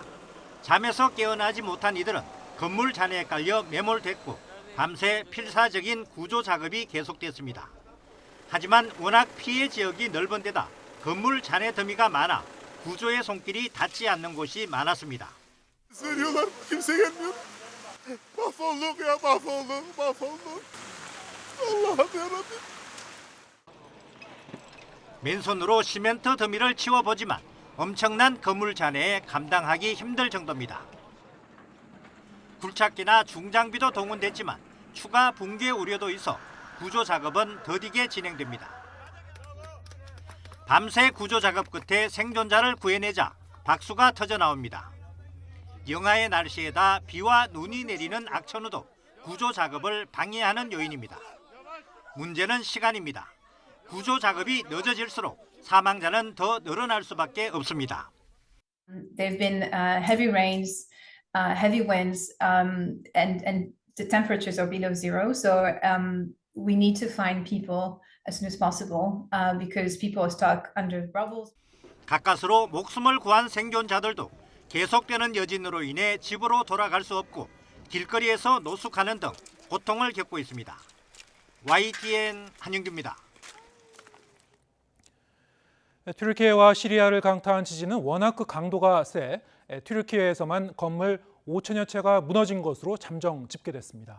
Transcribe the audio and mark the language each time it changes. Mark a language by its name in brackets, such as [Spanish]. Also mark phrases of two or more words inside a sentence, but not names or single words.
[Korean] 잠에서 깨어나지 못한 이들은 건물 잔해에 깔려 매몰됐고 밤새 필사적인 구조 작업이 계속됐습니다. 하지만 워낙 피해 지역이 넓은 데다 건물 잔해 더미가 많아 구조의 손길이 닿지 않는 곳이 많았습니다. [Turkish] Söylüyorlar, kimse gelmiyor. Mahvolduk ya, mahvolduk. Allah'ım yarabbim. [Korean] 맨손으로 시멘트 더미를 치워보지만 엄청난 건물 잔해에 감당하기 힘들 정도입니다. 굴착기나 중장비도 동원됐지만 추가 붕괴 우려도 있어 구조 작업은 더디게 진행됩니다. 밤새 구조 작업 끝에 생존자를 구해내자 박수가 터져 나옵니다. 영하의 날씨에다 비와 눈이 내리는 악천후도 구조 작업을 방해하는 요인입니다. 문제는 시간입니다. 구조 작업이 늦어질수록 사망자는 더 늘어날 수밖에 없습니다. [English] There have been heavy rains, heavy winds, and the temperatures are below zero. So we need to find people as soon as possible because people are stuck under rubble. [Korean] 가까스로 목숨을 구한 생존자들도 계속되는 여진으로 인해 집으로 돌아갈 수 없고 길거리에서 노숙하는 등 고통을 겪고 있습니다. YTN 한영규입니다. 튀르키예와 시리아를 강타한 지진은 워낙 그 강도가 세 튀르키예에서만 건물 5천여 채가 무너진 것으로 잠정 집계됐습니다.